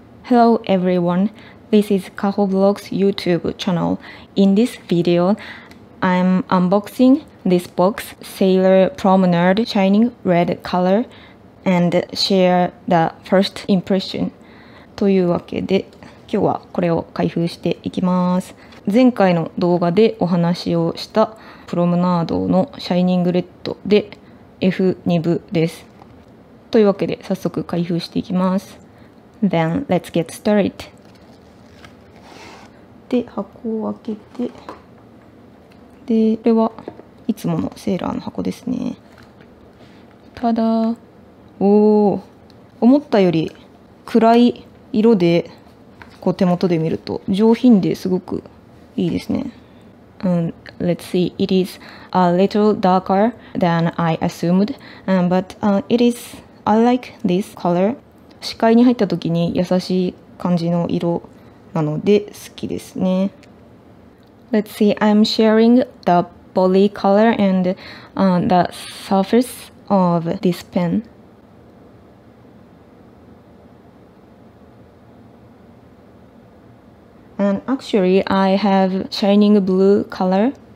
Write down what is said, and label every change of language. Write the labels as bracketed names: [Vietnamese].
[English] Hello everyone, this is Kahoblog's YouTube channel. In this video, I'm unboxing this box, Sailor Promenade Shining Red Color, and share the first impression. [Japanese] というわけで、今日はこれを開封していきます。前回の動画でお話をしたプロムナードのシャイニングレッドで F2 部です。というわけで早速開封していきます。 [English] Then let's get started. [Japanese] で、箱を開けて、で、これはいつものセーラーの箱ですね。ただ、思ったより暗い色で、こう手元で見ると上品ですごくいいですね。 [English] Let's see, it is a little darker than I assumed, but I like this color. [Japanese] 視界に入った時に優しい感じの色なので好きですね。 [English] Let's see, I'm sharing the body color and the surface of this pen. And actually, I have shining blue color.